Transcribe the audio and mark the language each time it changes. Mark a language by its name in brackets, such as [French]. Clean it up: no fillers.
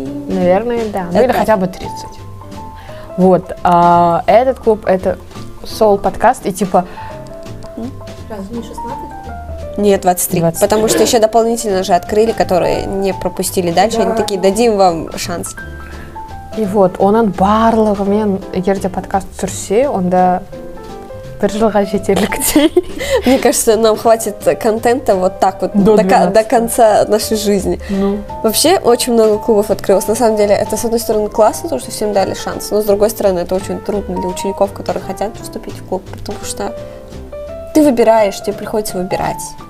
[Russian] Наверное, да. Ну Это или хотя бы 30. Вот. Этот клуб, это соул-подкаст, и типа... Разве не 16? Нет, 23. 23. Потому что еще дополнительно же открыли, которые не пропустили дальше. Они такие, дадим вам шанс. И вот, [Kazakh] он барлығы мен егер де подкаст түсірсе, онда бір жылға жетерлік дей. [Russian] Мне кажется, нам хватит контента вот так вот до конца нашей жизни. Ну. Вообще, очень много клубов открылось. На самом деле, это, с одной стороны, классно, то, что всем дали шанс, но, с другой стороны, это очень трудно для учеников, которые хотят поступить в клуб, потому что ты выбираешь, тебе приходится выбирать.